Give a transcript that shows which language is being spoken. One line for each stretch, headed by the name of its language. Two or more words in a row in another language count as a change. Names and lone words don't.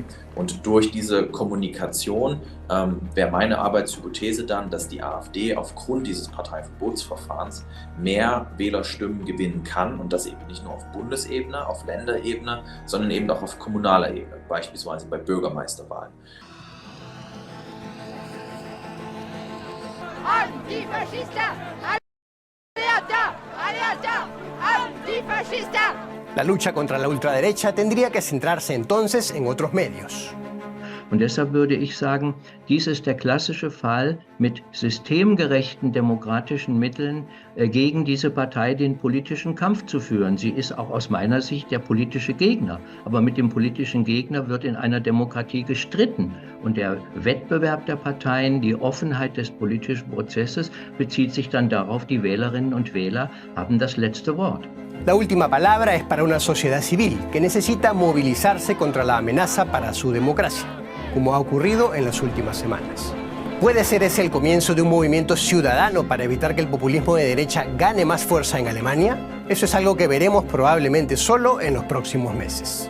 German: Und durch diese Kommunikation wäre meine Arbeitshypothese dann, dass die AfD aufgrund dieses Parteiverbotsverfahrens mehr Wählerstimmen gewinnen kann, und das eben nicht nur auf Bundesebene, auf Länderebene, sondern eben auch auf kommunaler Ebene, beispielsweise bei Bürgermeisterwahlen.
Spanish: Antifascista! Alerta! Alerta! Antifascista! La lucha contra la ultraderecha tendría que centrarse entonces en otros medios.
German: Und deshalb würde ich sagen, dies ist der klassische Fall, mit systemgerechten demokratischen Mitteln gegen diese Partei den politischen Kampf zu führen. Sie ist auch aus meiner Sicht der politische Gegner. Aber mit dem politischen Gegner wird in einer Demokratie gestritten. Und der Wettbewerb der Parteien, die Offenheit des politischen Prozesses bezieht sich dann darauf, die Wählerinnen und Wähler haben das letzte Wort.
Spanish: La última palabra es para una sociedad civil que necesita movilizarse contra la amenaza para su democracia, como ha ocurrido en las últimas semanas. ¿Puede ser ese el comienzo de un movimiento ciudadano para evitar que el populismo de derecha gane más fuerza en Alemania? Eso es algo que veremos probablemente solo en los próximos meses.